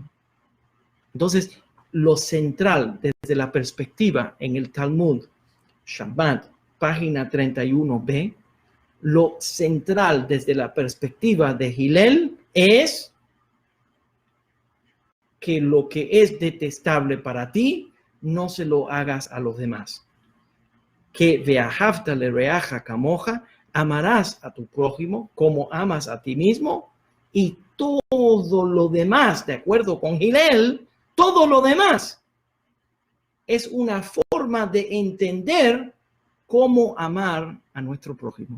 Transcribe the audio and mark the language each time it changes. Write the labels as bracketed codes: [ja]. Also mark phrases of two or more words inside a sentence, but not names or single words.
[es] Entonces, lo central desde la perspectiva en el Talmud, Shabbat, página 31b, lo central desde la perspectiva de Hillel es que lo que es detestable para ti, no se lo hagas a los demás. [he] Que ואהבת לרעך כמוך, [es] amarás a tu prójimo como amas a ti mismo, y todo lo demás, de acuerdo con Hillel, todo lo demás es una forma de entender cómo amar a nuestro prójimo.